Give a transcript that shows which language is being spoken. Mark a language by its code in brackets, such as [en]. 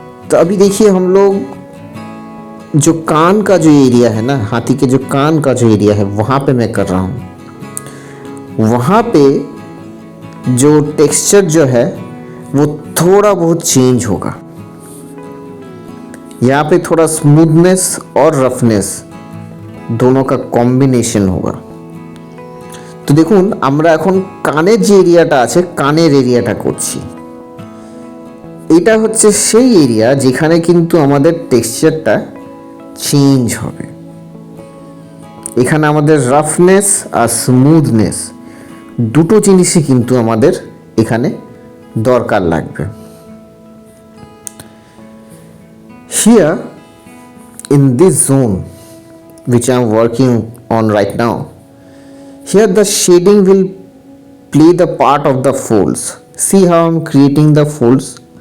[hi] तो अभी देखिए हम लोग जो कान का जो एरिया है ना, हाथी के जो कान का जो एरिया है वहाँ पे मैं कर रहा हूँ। वहाँ पे जो टेक्सचर जो है वो थोड़ा बहुत चेंज होगा। यहाँ पे थोड़ा स्मूथनेस और रफनेस दोनों का कॉम्बिनेशन होगा। तो [bn] देखুন আমরা এখন কানের যে এরিয়াটা আছে কানের এরিয়াটা করছি। এটা হচ্ছে সেই এরিয়া যেখানে কিন্তু আমাদের টেক্সচারটা চেঞ্জ হবে। এখানে আমাদের রাফনেস আর স্মুথনেস দুটো জিনিসই কিন্তু আমাদের এখানে দরকার লাগবে। [en] Here in this zone which I am working on right now, here the shading will play the part of the folds. See how I am creating the folds.